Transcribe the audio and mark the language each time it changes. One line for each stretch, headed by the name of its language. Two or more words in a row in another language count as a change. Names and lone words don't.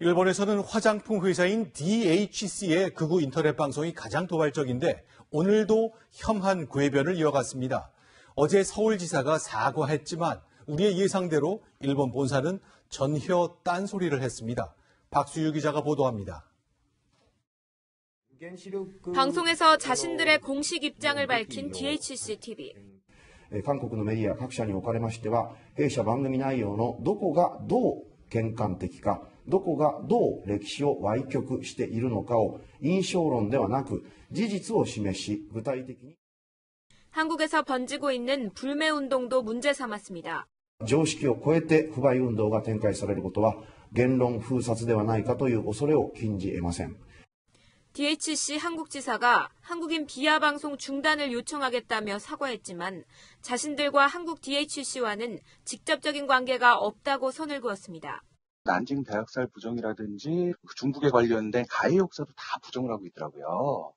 Korean: 일본에서는 화장품 회사인 DHC의 극우 인터넷 방송이 가장 도발적인데 오늘도 혐한 궤변을 이어갔습니다. 어제 서울지사가 사과했지만 우리의 예상대로 일본 본사는 전혀 딴소리를 했습니다. 박수유 기자가 보도합니다. 방송에서 자신들의 공식 입장을 밝힌 DHC TV.
Japanese: 韓国のメディア各社におかれましては、弊社番組内容のどこがどう喧嘩的か、どこがどう歴史を歪曲しているのかを印象論ではなく事実を示し、具体的に
Korean: 한국에서 번지고 있는 불매 운동도 문제 삼았습니다.
Japanese: 常識を超えて不買運動が展開されることは言論封殺ではないかという恐れを禁じ得ません。
Korean: DHC 한국지사가 한국인 비하 방송 중단을 요청하겠다며 사과했지만 자신들과 한국 DHC와는 직접적인 관계가 없다고 선을 그었습니다. 난징 대학살 부정이라든지 중국에 관련된 가해 역사도 다 부정을 하고 있더라고요.